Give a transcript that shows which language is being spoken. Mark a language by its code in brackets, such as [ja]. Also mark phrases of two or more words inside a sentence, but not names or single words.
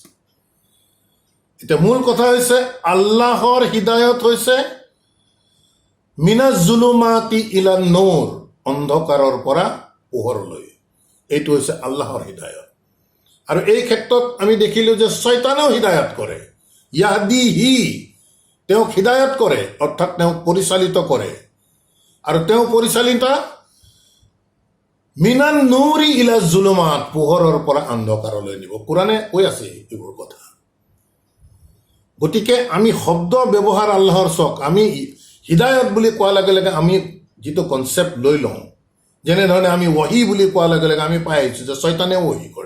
[as] এতিয়া মূল কথা হৈছে আল্লাহৰ হিদায়ত হৈছে [ar] من الظلمات إلى النور, [as] অন্ধকাৰৰ পৰা পোহৰলৈ। এইটো হৈছে আল্লাহৰ হিদায়ত। আৰু এই ক্ষেত্ৰত আমি দেখিলোঁ যে শয়তানেও হিদায়ত কৰে। ইয়াহদিহি, তেওঁক হিদায়ত কৰে, অৰ্থাৎ তেওঁক পৰিচালিত কৰে। আৰু তেওঁ পৰিচালিত [ar] من النور إلى الظلمات, [as] পোহৰৰ পৰা অন্ধকাৰলৈ নিব। কোৰাণে কৈ আছে এইবোৰ কথা। গতিকে আমি শব্দ ব্যৱহাৰ আল্লাহৰ চক, আমি হিদায়ত বুলি কোৱাৰ লগে লগে আমি যিটো কনচেপ্ট লৈ লওঁ, যেনেধৰণে আমি ৱহী বুলি কোৱাৰ লগে লগে আমি পাই আহিছোঁ যে শয়তানেও ৱহী কৰে।